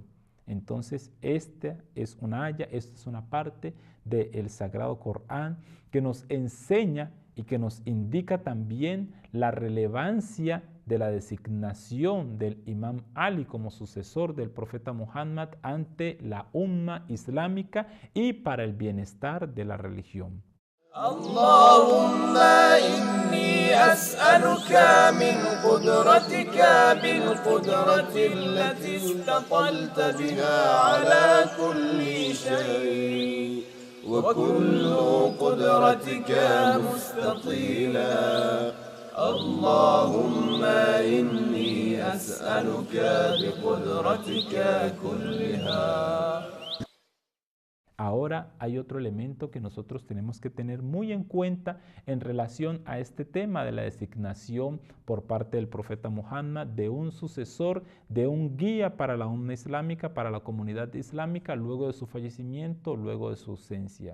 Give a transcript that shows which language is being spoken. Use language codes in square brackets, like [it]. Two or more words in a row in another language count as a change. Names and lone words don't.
[es] Entonces, esta es una aya, esta es una parte del Sagrado Corán que nos enseña y que nos indica también la relevancia de la designación del Imam Ali como sucesor del profeta Muhammad ante la umma islámica y para el bienestar de la religión. [ar] اللهم إني أسألك من قدرتك بالقدرة التي استطلت بها على كل شيء وكل قدرتك مستطيلا اللهم إني أسألك بقدرتك كلها. [es] Ahora hay otro elemento que nosotros tenemos que tener muy en cuenta en relación a este tema de la designación por parte del profeta Muhammad de un sucesor, de un guía para la umma islámica, para la comunidad islámica, luego de su fallecimiento, luego de su ausencia.